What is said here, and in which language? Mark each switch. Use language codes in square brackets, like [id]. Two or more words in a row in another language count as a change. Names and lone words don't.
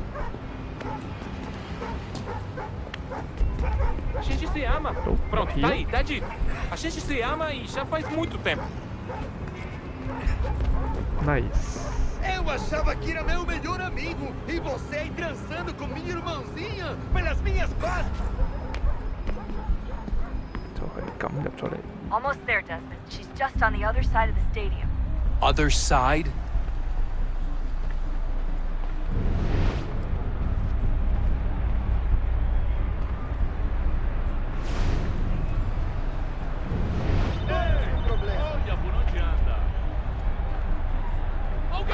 [pt] A gente se ama. Pronto, tá aí, tá dito. A gente se ama e já faz muito tempo. Nice. Eu achava que era meu melhor amigo e você aí transando com minha irmãzinha pelas minhas costas. [yue] 就係咁入咗嚟。 [en] Almost there, Desmond. She's just on the other side of the stadium. Other side? [pt] Olha por onde anda. Alguém